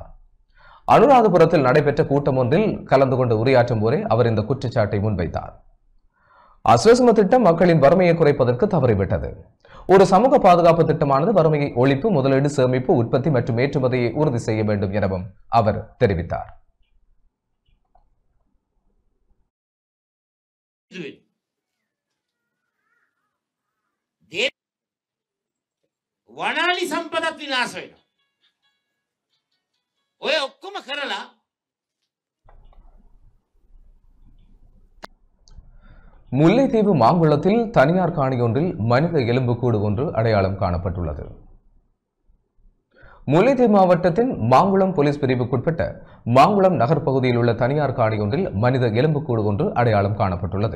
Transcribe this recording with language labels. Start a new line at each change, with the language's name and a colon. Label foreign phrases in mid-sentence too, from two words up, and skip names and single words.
Tamil: அனுராதபுரத்தில் நடைபெற்ற கூட்டம் ஒன்றில் கலந்து கொண்டு உரையாற்றும் போதே அவர் இந்த குற்றச்சாட்டை முன்வைத்தார். அஸ்வஸ்ம திட்டம் மக்களின் வறுமையை குறைப்பதற்கு தவறிவிட்டது. ஒரு சமூக பாதுகாப்பு திட்டமானது வறுமையை ஒழிப்பு, முதலீடு, சேமிப்பு, உற்பத்தி மற்றும் ஏற்றுமதியை உறுதி செய்ய வேண்டும் எனவும் அவர் தெரிவித்தார்.
Sinhala: වනාලි සම්පතත් විනාශ වෙනවා. ඔය ඔක්කොම කරලා
Tamil: முல்லைத்தீவு மாங்குளத்தில் தனியார் காணியொன்றில் மனித எலும்புக்கூடு ஒன்று அடையாளம் காணப்பட்டுள்ளது. முல்லைத்தீவு மாவட்டத்தின் மாங்குளம் போலீஸ் பிரிவுக்குட்பட்ட மாங்குளம் நகர் பகுதியில் உள்ள தனியார் காணியொன்றில் மனித எலும்புக்கூடு ஒன்று அடையாளம் காணப்பட்டுள்ளது.